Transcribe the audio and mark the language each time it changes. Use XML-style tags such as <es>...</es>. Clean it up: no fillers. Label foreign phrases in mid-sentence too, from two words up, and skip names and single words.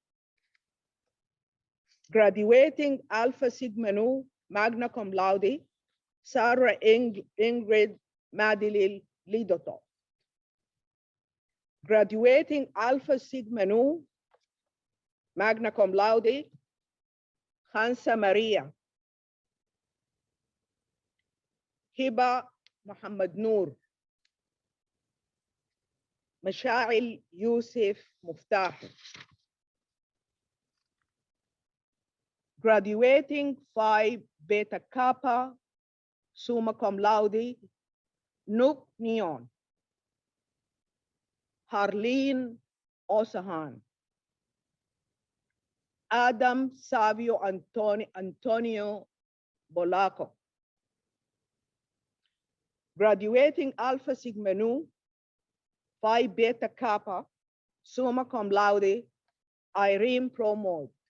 <en>Graduating Alpha Sigma Nu,</en> <la>magna cum laude,</la> <en>Sarah Ingrid Madilil Lidoto. Graduating Alpha Sigma Nu,</en> <la>magna cum laude,</la> <en>Khansa Maria. Hiba Muhammad Noor. Mashail Yusuf Muftah. Graduating Phi Beta Kappa,</en> <la>summa cum laude,</la> <en>Nuk Neon. Harleen Osahan. Adam Savio Antonio Bolaco. Graduating Alpha Sigma Nu, Phi Beta Kappa,</en> <la>summa cum laude,</la> <en>Irene Pramod.</en>